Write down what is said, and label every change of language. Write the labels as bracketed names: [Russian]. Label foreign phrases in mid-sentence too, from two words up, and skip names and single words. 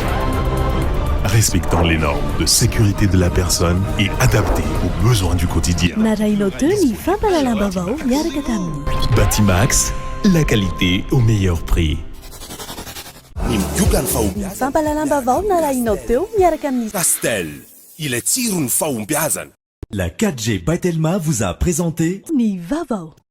[French] Respectant les normes de sécurité de la personne et adapté aux besoins du quotidien. Batimax, la qualité au meilleur prix. [Malagasy] Castel, ilay tsirony fahombiazana. [French] La 4G by Telma vous a présenté [Malagasy] Ni vavao.